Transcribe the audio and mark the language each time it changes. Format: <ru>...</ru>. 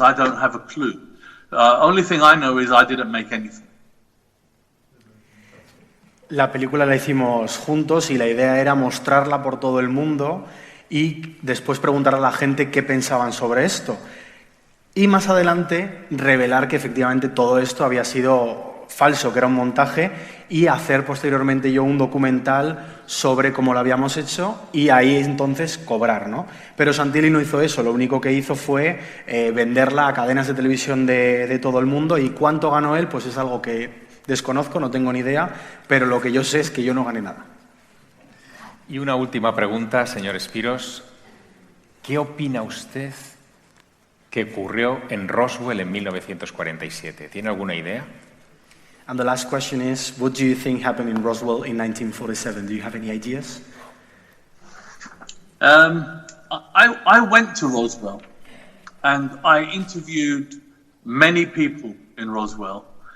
<en>I don't have a clue. Only thing I know is I didn't make anything.</en> <es>La película la hicimos juntos y la idea era mostrarla por todo el mundo y después preguntar a la gente qué pensaban sobre esto. Y más adelante revelar que efectivamente todo esto había sido falso, que era un montaje, y hacer posteriormente yo un documental sobre cómo lo habíamos hecho y ahí entonces cobrar, ¿no? Pero Santilli no hizo eso, lo único que hizo fue venderla a cadenas de televisión de todo el mundo, y cuánto ganó él pues es algo que desconozco, no tengo ni idea, pero lo que yo sé es que yo no gané nada. Y una última pregunta, señor Spiros. ¿Qué opina usted que ocurrió en Roswell en 1947? ¿Tiene alguna idea?</es> <en>And the last question is, what do you think happened in Roswell in 1947? Do you have any ideas? I went to Roswell and I interviewed many people in Roswell.</en>